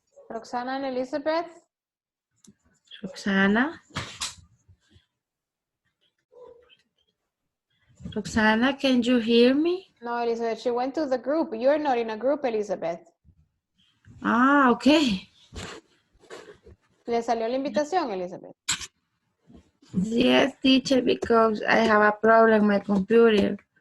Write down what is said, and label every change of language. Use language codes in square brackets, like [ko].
[en] Roxana and Elizabeth. Roxana. Roxana, can you hear me? No, Elizabeth, she went to the group. You're not in a group, Elizabeth. Ah, okay. [es] ¿Le salió la invitación, Elizabeth? [en] Yes, teacher, because I have a problem with my computer.